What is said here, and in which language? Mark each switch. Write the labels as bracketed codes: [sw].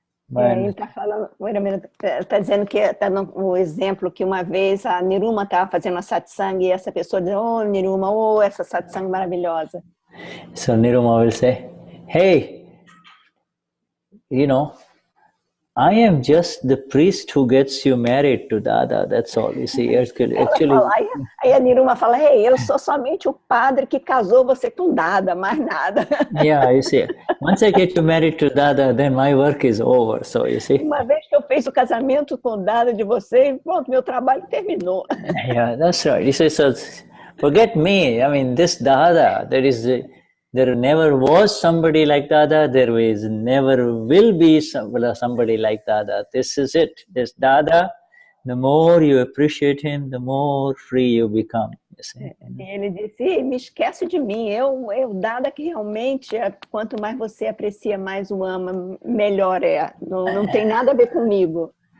[pt] Ele está falando, está dizendo que está no exemplo que uma vez a Niruma estava fazendo a satsang e essa pessoa diz, oh, Niruma, essa satsang maravilhosa. [en] So Niruma will say, hey, I am just the priest who gets you married to Dada, that's all. You see, actually. [pt] Aí a Niruma fala, hey, eu sou somente o padre que casou você com Dada, mais nada. [en] Yeah, you see, once I get you married to Dada, then my work is over, so you see. [pt] Uma vez que eu fiz o casamento com Dada de você, pronto, meu trabalho terminou. [en] Yeah, that's right. You see, so forget me. I mean, this Dada, there never was somebody like Dada. There never will be somebody like Dada. This is it. This Dada, the more you appreciate him, the more free you become. You see. [pt] Ele disse, me esquece de mim. Eu Dada que realmente, quanto mais você aprecia, mais o ama, melhor é. Não tem nada a ver comigo.